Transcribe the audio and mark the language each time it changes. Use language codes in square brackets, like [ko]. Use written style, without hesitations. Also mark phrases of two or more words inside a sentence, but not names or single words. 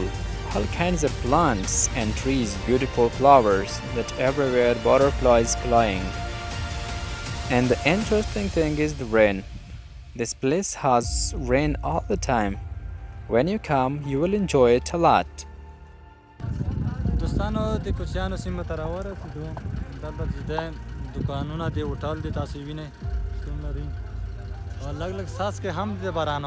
[en] All kinds of plants and trees, beautiful flowers, that everywhere butterflies flying. And the interesting thing is the rain. This place has rain all the time. When you come, you will enjoy it a lot. [ps] دوستانو د کوچیانو سیمه ته راورسېدو. دلته چې دی دوکانونه دی، هوټل دی، تاسو وینئ شتون لري او لږ لږ څاڅکې هم دی د بارانو.